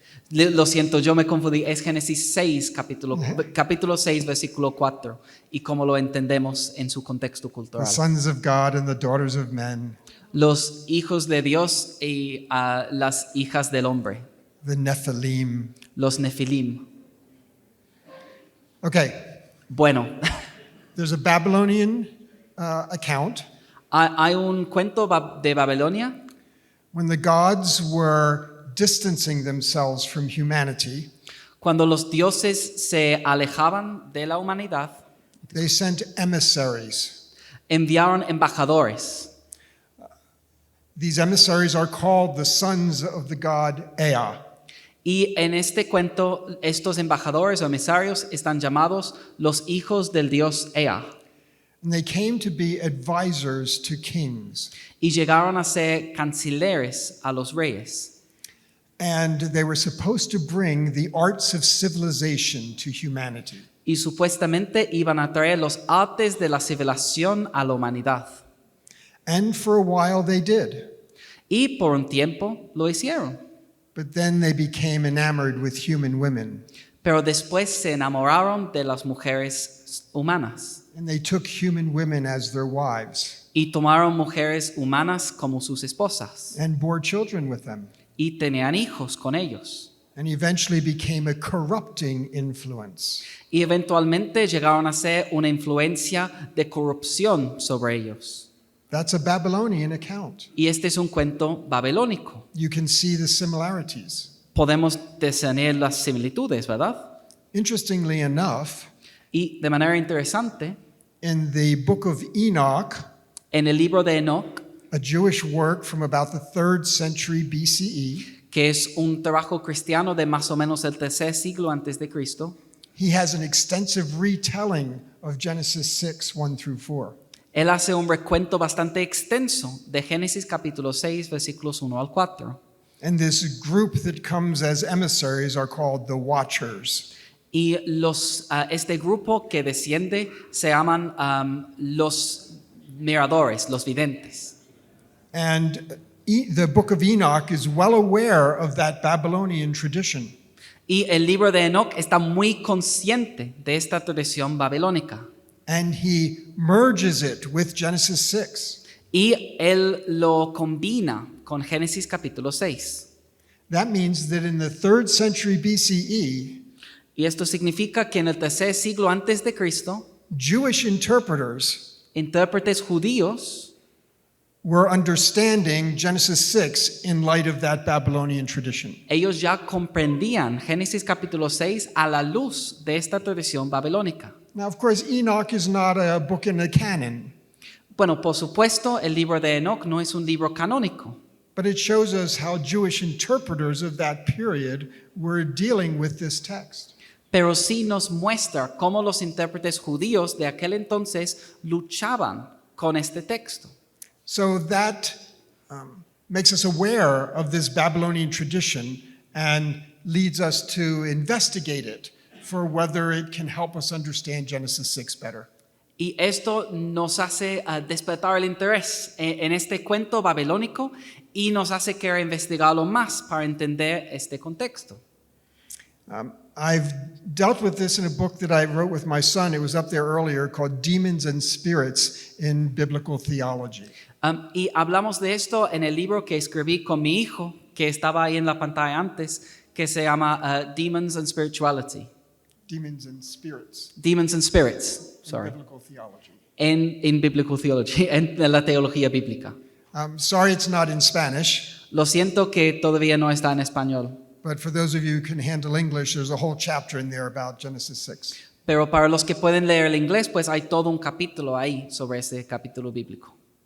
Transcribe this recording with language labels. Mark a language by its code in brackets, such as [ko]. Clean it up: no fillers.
[es] Lo siento, yo me confundí. Es Génesis 6, capítulo 6, versículo 4. Y como lo entendemos en su contexto [en] The [es] cultural. [en] sons of God and the daughters of men, [es] Los hijos de Dios y las hijas del hombre. [en] the Nephilim. [es] Los Nefilim. [en] Okay, [es] Bueno, [en] there's a Babylonian account [es] hay un cuento de Babilonia [en] when the gods were distancing themselves from humanity. [es] cuando los dioses se alejaban de la humanidad. [en] They sent emissaries. [es] Enviaron embajadores. [en] These emissaries are called the sons of the god Ea. [es] Y en este cuento, estos embajadores o emisarios están llamados los hijos del dios Ea. [en] And they came to be advisors to kings. [es] Y llegaron a ser cancilleres a los reyes. [en] And they were supposed to bring the arts of civilization to humanity. [es] Y supuestamente iban a traer los artes de la civilización a la humanidad. [en] And for a while they did. [es] Y por un tiempo lo hicieron. [en] But then they became enamored with human women. [es] Pero después se enamoraron de las mujeres humanas. [en] And they took human women as their wives [es] Y tomaron mujeres humanas como sus esposas. [en] and bore children with them. [es] Y tenían hijos con ellos. [en] And eventually became a corrupting influence. [es] Y eventualmente llegaron a ser una influencia de corrupción sobre ellos. [en] That's a Babylonian account. [es] Y este es un cuento babilónico. [en] You can see the similarities. [es] Podemos discernir las similitudes, ¿verdad? [en] Interestingly enough, [es] Y de manera interesante, [en] in the book of Enoch, [es] en el libro de Enoch, [en] a Jewish work from about the 3rd century BCE, [es] que es un trabajo cristiano de más o menos el tercer siglo antes de Cristo, [en] he has an extensive retelling of Genesis 6, 1 through 4. [es] él hace un recuento bastante extenso de Génesis capítulo 6, versículos 1 al 4. [en] And this group that comes as emissaries are called the Watchers. [es] Y este grupo que desciende se llaman los miradores, los videntes. [en] And the book of Enoch is well aware of that Babylonian tradition. [es] Y el libro de Enoch está muy consciente de esta tradición babilónica. [en] And he merges it with Genesis 6. [es] Y él lo combina con Génesis capítulo 6. [en] That means that in the 3rd century BCE, [es] Y esto significa que en el tercer siglo antes de Cristo, [en] Jewish interpreters [es] intérpretes judíos [en] were understanding Genesis 6 in light of that Babylonian tradition. [es] ellos ya comprendían Génesis capítulo 6 a la luz de esta tradición babilónica. [en] Now, of course, Enoch is not a book in the canon, [es] Bueno, por supuesto, el libro de Enoch no es un libro canónico, [en] but it shows us how Jewish interpreters of that period were dealing with this text. [es] pero sí nos muestra cómo los intérpretes judíos de aquel entonces luchaban con este texto. [en] So that makes us aware of this Babylonian tradition and leads us to investigate it for whether it can help us understand Genesis 6 better. [es] Y esto nos hace despertar el interés en este cuento babilónico y nos hace querer investigarlo más para entender este contexto. [en] I've dealt with this in a book that I wrote with my son. It was up there earlier called Demons and Spirits in Biblical Theology. [es] Y hablamos de esto en el libro que escribí con mi hijo, que estaba ahí en la pantalla antes, que se llama Demons and Spirituality. [en] Demons and Spirits Demons and Spirits, in sorry. Biblical Theology. [es] In Biblical Theology, en la teología bíblica. [en] Sorry it's not in Spanish, [es] Lo siento que todavía no está en español, [en] but for those of you who can handle English, there's a whole chapter in there about Genesis 6. [es] pero para los que pueden leer el inglés, pues hay todo un capítulo ahí sobre ese capítulo bíblico.